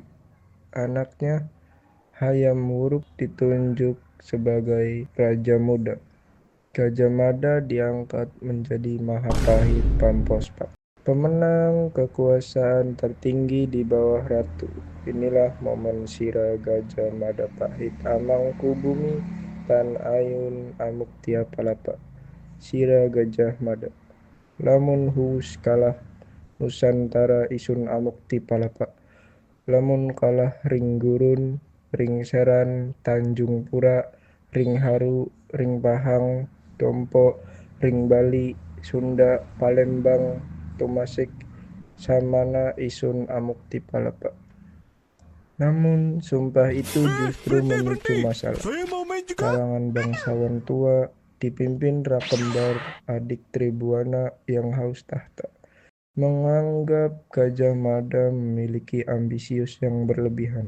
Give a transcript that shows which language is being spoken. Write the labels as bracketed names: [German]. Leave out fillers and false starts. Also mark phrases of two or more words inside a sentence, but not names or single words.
[Indonesian] Anaknya Hayam Wuruk ditunjuk sebagai Raja Muda. Gajah Mada diangkat menjadi Mahapahit Pampospak, pemenang kekuasaan tertinggi di bawah Ratu. Inilah momen [Kawi] Sira Gajah Mada Pahit Amangkubumi Tan Ayun Amuktia Palapa. Sira Gajah Mada. Lamun huus kalah Nusantara isun amukti palapa. Lamun kalah ring gurun, ring seran, Tanjung Pura, ring Haru, ring Pahang, Dompo, ring Bali, Sunda, Palembang, Tomasik, Samana isun amukti palapa. [Indonesian] Namun sumpah itu justru memicu masalah. Kalangan bangsawan tua dipimpin Rakembar, adik Tribhuwana yang haus tahta, menganggap Gajah Mada memiliki ambisius yang berlebihan.